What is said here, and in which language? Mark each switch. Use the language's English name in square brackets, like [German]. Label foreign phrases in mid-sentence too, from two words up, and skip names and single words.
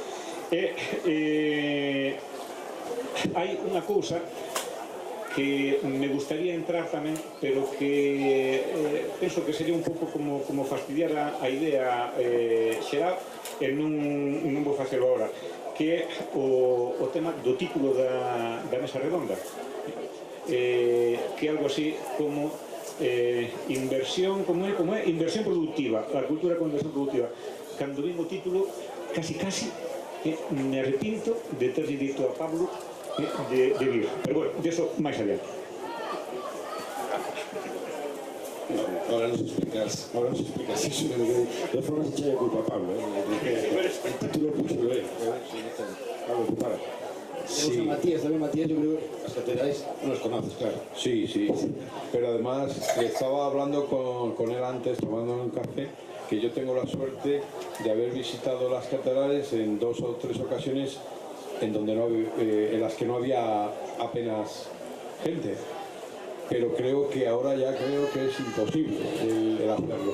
[Galician] hai unha cousa que me gustaría entrar tamén, pero que penso que sería un pouco como fastidiar a idea xeral e non vou facelo agora, que é o tema do título da mesa redonda, que é algo así como inversión, como é? Inversión productiva, a cultura con inversión productiva. Cando vin o título, casi me arrepinto de ter dito a Pablo de vir, pero bueno, [Spanish] de eso [Galician] máis adiante. [Spanish] Ahora nos explicas eso, de todas formas echa de culpa a Pablo, el título puso Pablo, prepara. Sí. Matías, también Matías, yo creo que las catedrales no los conoces, claro. Sí, pero además estaba hablando con él antes, tomando un café, que yo tengo la suerte de haber visitado las catedrales en 2 o 3 ocasiones en las que no había apenas gente, pero creo que ahora ya es imposible el hacerlo.